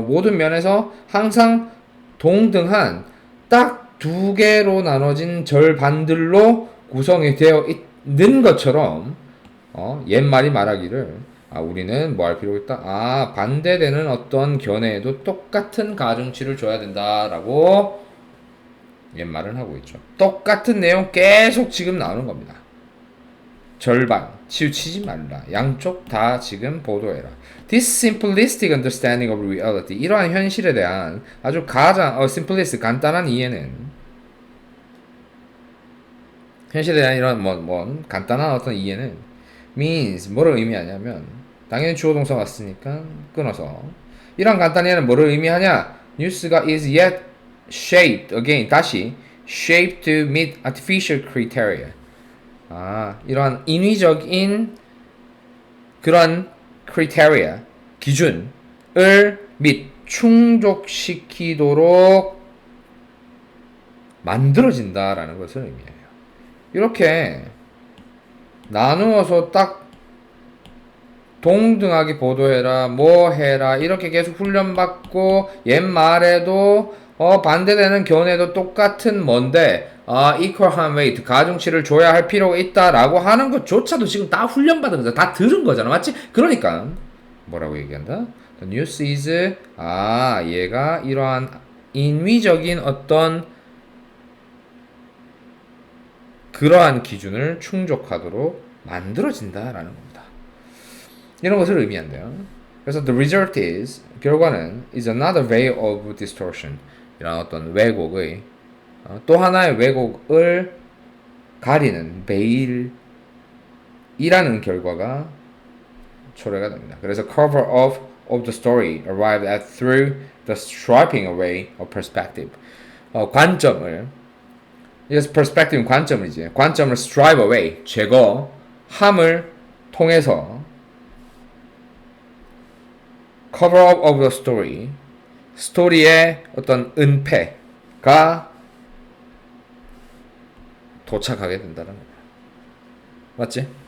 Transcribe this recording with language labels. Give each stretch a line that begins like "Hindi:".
Korean: 모든 면에서 항상 동등한 딱 두 개로 나눠진 절반들로 구성이 되어 있는 것처럼 옛말이 말하기를 우리는 뭐 할 필요가 있다? 반대되는 어떤 견해에도 똑같은 가중치를 줘야 된다라고 옛말은 하고 있죠. 똑같은 내용 계속 지금 나오는 겁니다. 절반, 치우치지 말라. 양쪽 다 지금 보도해라.
English: This simplistic understanding of reality.
Korean: 이러한 현실에 대한 아주 가장 simplistic, 간단한 이해는 현실에 대한 이런 간단한 어떤 이해는 means 뭐를 의미하냐면 당연히 주어 동사 왔으니까 끊어서 이런 간단한 이해는 뭐를 의미하냐? 뉴스가
English: is yet shaped again
Korean: 다시
English: shaped to meet artificial criteria.
Korean: 이러한 인위적인 그런 criteria 기준을 및 충족시키도록 만들어진다라는 것을 의미해요. 이렇게 나누어서 딱 동등하게 보도해라, 뭐 해라 이렇게 계속 훈련받고 옛말에도 반대되는 견해도 똑같은 뭔데
English: equal weight
Korean: 가중치를 줘야 할 필요가 있다라고 하는 것조차도 지금 다 훈련받은 거잖아. 다 들은 거잖아. 맞지? 그러니까 뭐라고 얘기한다?
English: The news is
Korean: 얘가 이러한 인위적인 어떤 그러한 기준을 충족하도록 만들어진다라는 겁니다. 이런 것을 의미한대요. 그래서
English: the result is
Korean: 결과는
English: is another way of distortion.
Korean: 이런 어떤 왜곡의 또 하나의 왜곡을 가리는 베일이라는 결과가 초래가 됩니다. 그래서
English: cover up of the story arrived at through the stripping away of perspective.
Korean: 관점을 이것은 perspective 관점이지. 관점을
English: stripe away
Korean: 제거함을 통해서
English: cover up of the story
Korean: 스토리의 어떤 은폐가 도착하게 된다는 거야. 맞지?